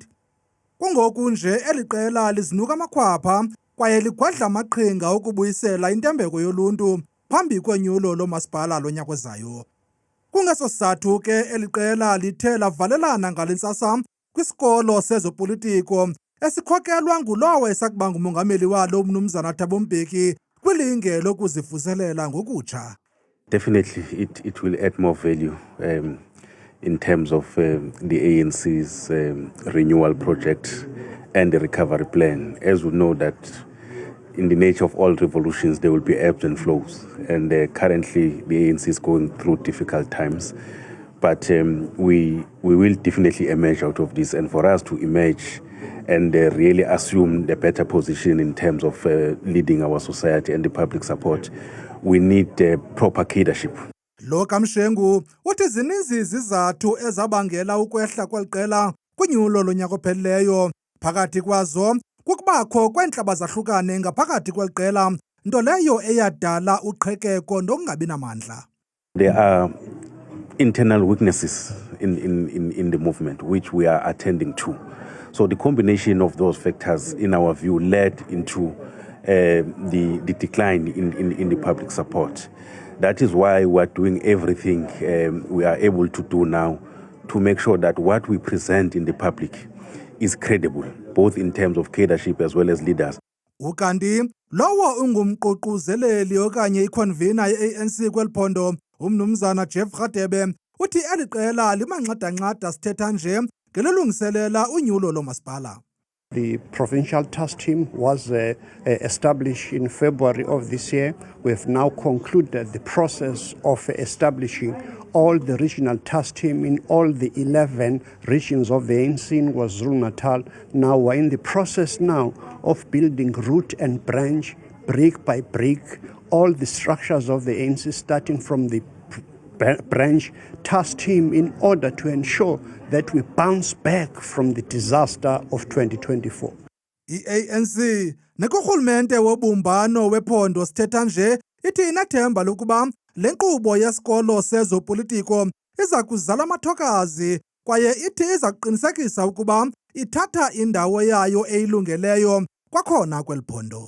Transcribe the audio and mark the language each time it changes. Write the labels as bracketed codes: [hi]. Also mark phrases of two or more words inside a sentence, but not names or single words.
[xh] Kungoku nje eli qela lizinuka amakhwapha kwaye ligwadla amaqhinga ukubuyisela intembeko yoluntu phambi konyulo lomasipala lonyaka ozayo. Kungeso sizathu ke eli qela lithe lavalelana ngale ntsasa kwisikolo sezopolitiko esikhokelwa ngulowo esakubanga umongameli walo uMnumzana Thabo Mbeki kwilinge lokuzivuselela ngokutsha. [en] Definitely it will add more value in terms of the ANC's renewal project and the recovery plan. As we know that in the nature of all revolutions there will be ebbs and flows, and currently the ANC is going through difficult times. But we will definitely emerge out of this, and for us to emerge and really assume the better position in terms of leading our society and the public support, we need proper leadership. [xh] Lo Kamshengu uthi zininzi izizathu ezabangela ukwehla kweliqela kwinyulo lonyaka ophelileyo. Phakathi kwazo kukubakho kweentlaba zahlukane ngaphakathi kweliqela, nto leyo eyadala uqhekeko nokungabi namandla. [en] There are internal weaknesses in the movement which we are attending to. So the combination of those factors, in our view, led into the decline in the public support. That is why we are doing everything we are able to do now to make sure that what we present in the public is credible, both in terms of leadership as well as leaders. [xh] Ukanti lowo ungumququzeleli okanye iconvener ye-ANC kweliphondo uMnumzana Jeff Radebe uthi eli qela limanxada-nxada sithetha nje ngelilungiselela unyulo lomasipala. [en] The provincial task team was established in February of this year. We have now concluded the process of establishing all the regional task team in all the 11 regions of the ANC in KwaZulu-Natal. Now we're in the process now of building root and branch, brick by brick, all the structures of the ANC, starting from the branch task team, in order to ensure that we bounce back from the disaster of 2024. [xh] I-ANC nekurhulumente wobumbano wephondo sithetha nje ithi inathemba lokuba le nkqubo yesikolo sezopolitiko iza kuzala amathokazi kwaye ithi iza kuqinisekisa ukuba ithatha indawo yayo eyilungeleyo kwakhona kweli phondo.